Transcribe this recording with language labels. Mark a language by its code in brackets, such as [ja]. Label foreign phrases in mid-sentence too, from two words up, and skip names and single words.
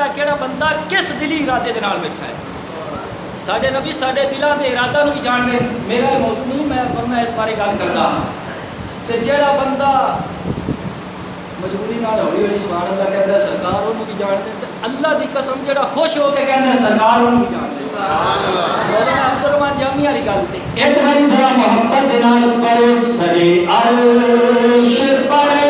[pa] ہے کیڑا بندہ کس دلی ارادے دے نال بیٹھا ہے ساڈے نبی ساڈے دلاں دے ارادہ نو بھی جان دے میرا موضوع نہیں میں ورنہ اس بارے گل کردا تے جیڑا بندہ مجبوری نال ہولی ہولی سبحان اللہ کہندا ہے سرکار اونوں بھی جان دے تے اللہ دی قسم جیڑا خوش ہو کے کہندا ہے سرکار اونوں بھی جان دے سبحان اللہ مولانا عبدالرحمان جامی والی گل تے ایک باری ذرا محبت دے نال پڑھو سرے عرش پر